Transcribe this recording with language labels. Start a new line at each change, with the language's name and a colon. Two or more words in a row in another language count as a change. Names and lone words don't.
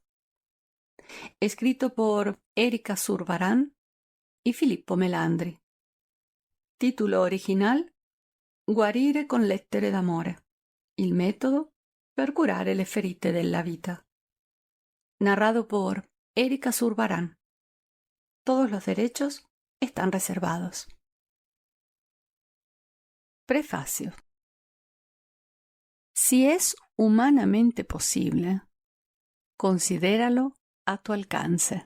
Spanish: Escrito por Erika Zurbarán y Filippo Melandri. Título original:
Italian: Guarire con lettere d'amore. Il metodo per curare le ferite della vita.
Spanish: Narrado por Erika Zurbarán. Todos los derechos están reservados. Prefacio. Si es humanamente posible, considéralo a tu alcance.